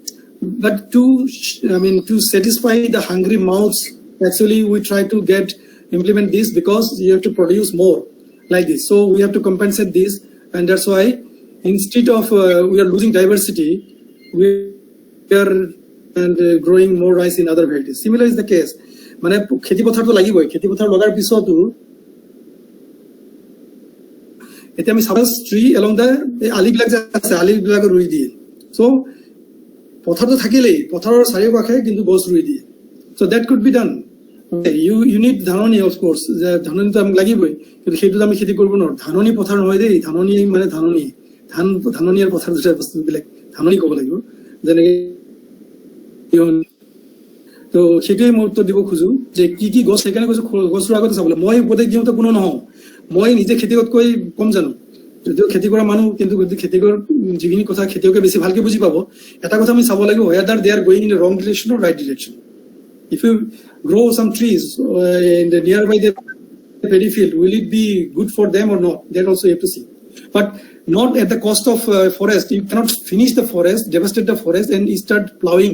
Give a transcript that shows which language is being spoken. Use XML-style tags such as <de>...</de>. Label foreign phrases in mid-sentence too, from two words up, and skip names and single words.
<en>But to satisfy the hungry mouths, actually we try to implement this because you have to produce more like this. So we have to compensate this, and that's why instead of we are losing diversity, we are growing more rice in other varieties. Similar is the case.</en> <as>মানে খেতি পথাৰ তো লাগিবই, খেতি পথাৰ লগাৰ পিছতো এতিয়া আমি</as> <en>suppose tree along the</en> <as>আলিবিলাক যে আছে আলিবিলাক ৰুই দিয়ে। সো পথাৰটো থাকিলেই পথাৰৰ চাৰিওকাষে কিন্তু গছ ৰুই দিয়ে।</as> <en>so that could be done. you need</en> <as>ধাননি</as> <en>of course,</en> <as>যে ধাননি তো আমি লাগিবই, কিন্তু সেইটোত আমি খেতি কৰিব নোৱাৰো। ধাননি পথাৰ নহয় দেই, ধাননি মানে ধাননি, ধাননি আৰু পথাৰ দুটা বস্তু বেলেগ। ধাননি ক'ব লাগিব যেনেকে। তো সেইটোৱে মই উত্তৰ দিব খোজো যে কি কি গছ, সেইকাৰণে কৈছো গছ ৰোৱাৰ আগতে চাবলৈ। মই উপদেশ দিওঁতে কোনো নহওঁ, মই নিজে খেতিয়কতকৈ কম জানো, যদিও খেতি কৰা মানুহ, কিন্তু খেতিয়কৰ যিখিনি কথা খেতিয়কে বেছি ভালকে বুজি পাব। এটা কথা আমি চাব লাগিব,</as> <en>whether they are going in the wrong direction or right direction. If you grow some trees in the nearby the paddy field, will it be good for them or not? That also you have to see, but not at the cost of forest. You cannot finish the forest, devastate the forest, and start plowing.</en>